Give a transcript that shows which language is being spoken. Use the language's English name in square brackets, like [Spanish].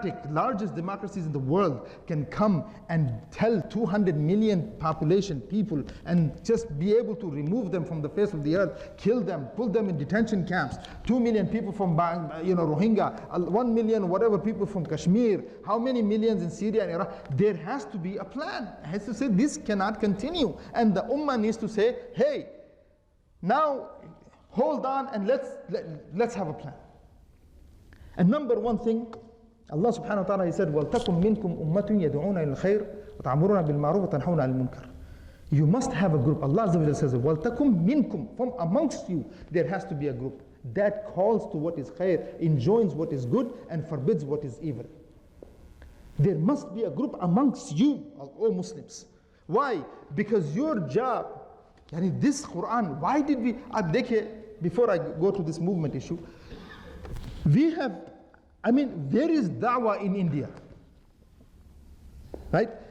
[English] largest democracies in the world, can come and tell 200 million population people and just be able to remove them from the face of the earth, kill them, put them in detention camps, 2 million people from Rohingya, 1 million whatever people from Kashmir, how many millions in Syria and Iraq, there has to be a plan. It has to say this cannot continue, and the ummah needs to say, hey, now hold on and let's have a plan. And number one thing, Allah subhanahu wa ta'ala, He said, [Arabic] وَلْتَكُمْ مِنْكُمْ أُمَّةٌ يَدْعُونَ إِلَى الْخَيْرِ وَتَعْمُرُونَ بِالْمَعْرُوفِ وَتَنْهَوْنَ عَنِ الْمُنْكَرِ. [English] You must have a group. Allah Azza wa Jalla says, [Arabic] وَلْتَكُمْ مِنْكُمْ, [English] from amongst you, there has to be a group that calls to what is khair, enjoins what is good, and forbids what is evil. There must be a group amongst you, all Muslims. Why? Because your job, this Quran, why did we, before I go to this movement issue, there is da'wah in India, right?